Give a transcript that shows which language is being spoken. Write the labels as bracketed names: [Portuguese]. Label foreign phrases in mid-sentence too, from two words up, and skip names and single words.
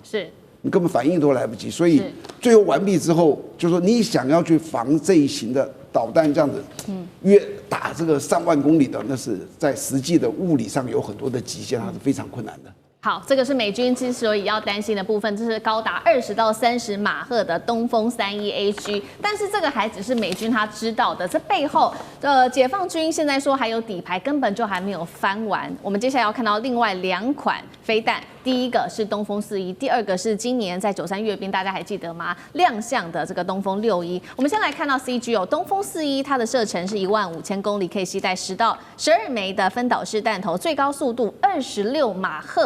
[Chinese] 是你根本反應都來不及。所以最後完畢之後，就是說你想要去防這一型的導彈這樣子，約打這個上萬公里的，那是在實際的物理上有很多的極限，它是非常困难的。好，這個是美軍之所以要擔心的部分，這是高達20到30馬赫的東風31AG，但是這個還只是美軍他知道的，這背後解放軍現在說還有底牌，根本就還沒有翻完。我們接下來要看到另外2款飛彈，第一個是東風41，第二個是今年在93閱兵，大家還記得嗎？亮相的這個東風61。我們先來看到 CG 哦，東風41它的射程是15000公里，可以攜帶10到12枚的分導式彈頭，最高速度26馬赫。